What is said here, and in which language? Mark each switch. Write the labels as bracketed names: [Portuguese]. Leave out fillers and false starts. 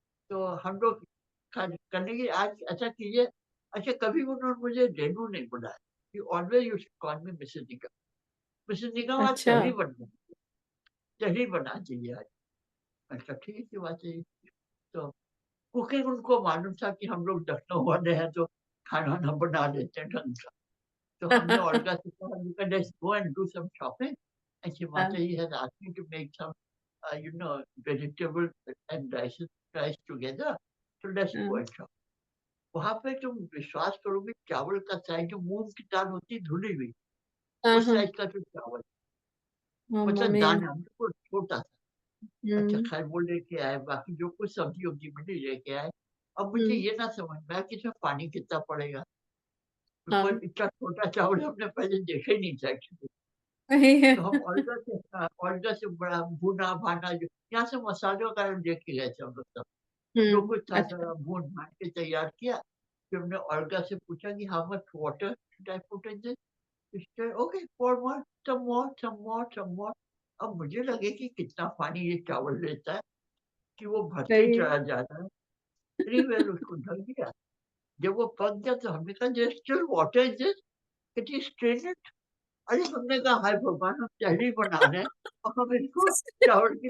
[Hindi] तो हम लोग करने की, आज ऐसा कीजिए, अच्छा कभी उन्होंने मुझे रेनू नहीं बुलाया, [English] You always used to call me Mrs Nigam. [Hindi] Mrs निगम आज अच्छा। तहरीर बना दीजिए आज। मैंने कहा ठीक है बात है। तो कुकिंग उनको मालूम था कि हम लोग लखनऊ वाले हैं, तो खाना ना बना लेते हैं ढंग का। तो हमने ओल्गा से कहा, [English] "You can just go and do some shopping." And she [Hindi] हाँ। [English] Mataji has asked me to make some, vegetable and rice together. So let's go [Hindi] हाँ। [English] and shop. [Hindi] वहाँ पे तुम विश्वास करोगे, चावल का साइज़ जो मूँग की दाल होती है धुली हुई, हाँ। उस हाँ। साइज़ का जो चावल, मतलब [English] Amazing. [Hindi] दाना बिल्कुल छोटा सा। अच्छा हम्म। खैर वो लेके आए, बाकी जो कुछ सब्ज़ी-वब्ज़ी मिली लेके आए। अब मुझे हम्म। ये ना समझ में आया कि इसमें पानी कितना पड़ेगा? [English] because [Hindi] हाँ। इतना छोटा चावल हमने पहले देखा ही नहीं था एक्चुअली। सही है। तो हम ओल्गा से बड़ा भुना-भाना, जो यहाँ से मसालों का लेके गए थे हम लोग सब। जो कुछ था अच्छा। सारा भून-भान के तैयार किया। फिर हमने ओल्गा से पूछा कि [English] How much water should I put in this? She said okay pour more, some more, some more, some more। [Hindi] अब मुझे लगे कि कितना पानी ये चावल लेता है कि वो भरते ही सही है। चला जा रहा है। एनीवेज़ उसको ढक दिया। जब वो पक गया तो हमने कहा [English] There is still water in this, it is strain it. [Hindi] अरे हमने कहा हाय भगवान, हम तहरीर बना रहे हैं और हम इसको चावल की